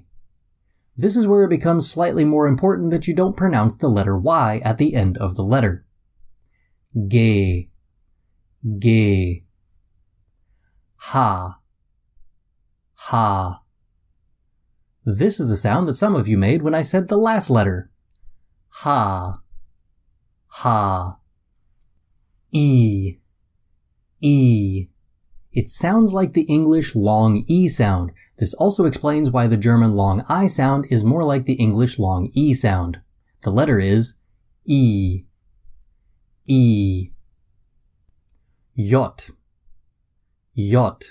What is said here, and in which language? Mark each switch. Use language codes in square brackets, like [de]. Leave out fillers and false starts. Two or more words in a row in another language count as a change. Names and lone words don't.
[en] This is where it becomes slightly more important that you don't pronounce the letter Y at the end of the letter. G. G. [de] Ha. Ha. [en] This is the sound that some of you made when I said the last letter. [de] Ha. Ha. E. E. [en] It sounds like the English long E sound. This also explains why the German long I sound is more like the English long E sound. The letter is E. E. [de] Yacht. Yacht.